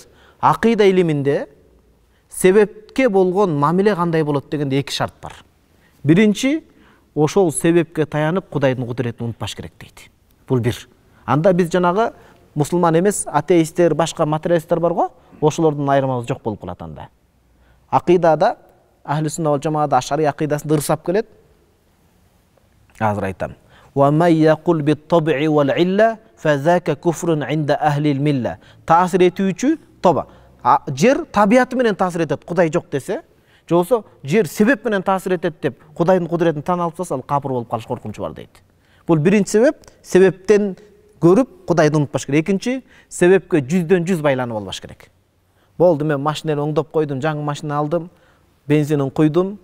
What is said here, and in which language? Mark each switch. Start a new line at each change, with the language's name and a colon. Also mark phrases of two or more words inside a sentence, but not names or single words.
Kyrgyz: Акыйда илиминде себепке болгон мамиле кандай болот дегенде эки шарт бар. Биринчи, ошол себепке таянып Кудайдын кудуретин унутпаш керек дейт. Бул бир. Анда биз жанагы мусулман эмес, атеисттер, башка материалисттер бар го, ошолордун айырмабыз жок болуп калат анда. Акыйдада
Arabic: أهل السنة والجماعة
Kyrgyz: ашари акыйдасында ырсап келет. Азыр айтам.
Arabic: ومن يقل بالطبع والعلة فذاك كفر عند أهل الملة.
Kyrgyz: Таасир этүүчү тоба. Жер табиаты менен таасир этет, Кудай жок десе, жоксо жер себеп менен таасир этет деп Кудайдын кудуретин тан алып салса, ал капыр болуп калыш коркунучу бар дейт. Бул биринчи себеп, себептен көрүп Кудайды унутпаш керек. Экинчи, себепке 100% байланып албаш керек. Болду, мен машинаны оңдоп койдум, жаңы машина алдым, бензинин куйдум.